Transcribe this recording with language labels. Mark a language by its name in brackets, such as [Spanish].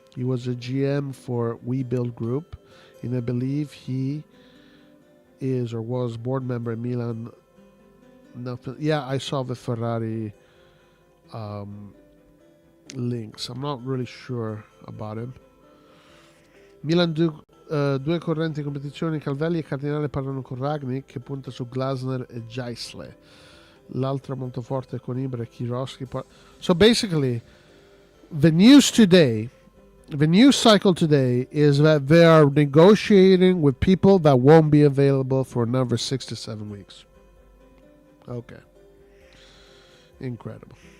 [English] He was a GM for We Build Group, and I believe he is or was board member in Milan. Nothing. Yeah, I saw the Ferrari links. I'm not really sure about him. [Italian] Milan due correnti in competizione, Calvelli e Cardinale parlano con Ragnick che punta su Glasner e Geisle. L'altra molto forte con Ibra e Kirowski. [English] So basically, the news cycle today is that they are negotiating with people that won't be available for another 6 to 7 weeks. Okay. Incredible.